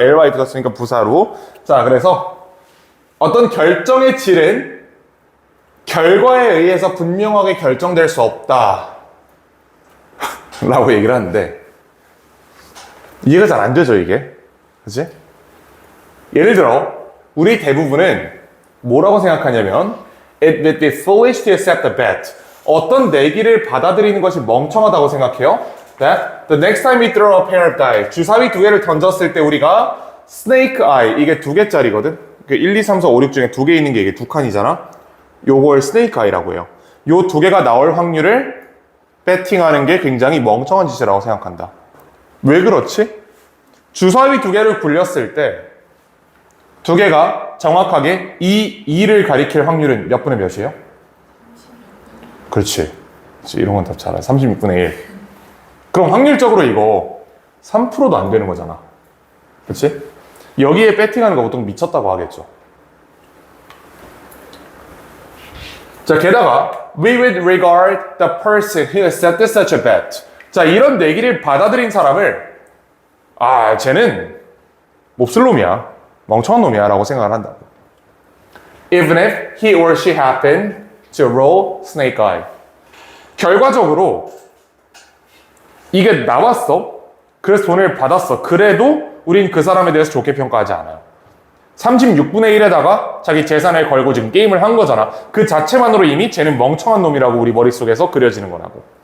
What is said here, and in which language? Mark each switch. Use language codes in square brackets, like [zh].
[ko] ly 붙었으니까 부사로. 자, 그래서 어떤 결정의 질은 결과에 의해서 분명하게 결정될 수 없다. 라고 얘기를 하는데, 이해가 잘 안 되죠, 이게? 그치? 예를 들어, 우리 대부분은 뭐라고 생각하냐면, [en] it would be foolish to accept a bet. [ko] 어떤 내기를 받아들이는 것이 멍청하다고 생각해요. [en] That the next time we throw a pair of dice, [ko] 주사위 두 개를 던졌을 때 우리가 [en] snake eye, [ko] 이게 두 개짜리거든? 1, 2, 3, 4, 5, 6 중에 두 개 있는 게 이게 두 칸이잖아? 요걸 snake eye라고 해요. 요 두 개가 나올 확률을 배팅하는 게 굉장히 멍청한 짓이라고 생각한다. 왜 그렇지? 주사위 두 개를 굴렸을 때 두 개가 정확하게 이 2를 가리킬 확률은 몇 분의 몇이에요? 그렇지. 이런 건 답 잘 알아. 36분의 1. 그럼 확률적으로 이거 3%도 안 되는 거잖아. 그렇지? 여기에 배팅하는 거 보통 미쳤다고 하겠죠. 자, 게다가 [en] we would regard the person who accepted such a bet. [ko] 자, 이런 내기를 받아들인 사람을 쟤는 몹쓸 놈이야. 멍청한 놈이야 라고 생각을 한다고. [en] Even if he or she happened to roll snake eye. [ko] 결과적으로 이게 나왔어. 그래서 돈을 받았어. 그래도 우린 그 사람에 대해서 좋게 평가하지 않아요. 36분의 1에다가 자기 재산을 걸고 지금 게임을 한 거잖아. 그 자체만으로 이미 쟤는 멍청한 놈이라고 우리 머릿속에서 그려지는 거라고.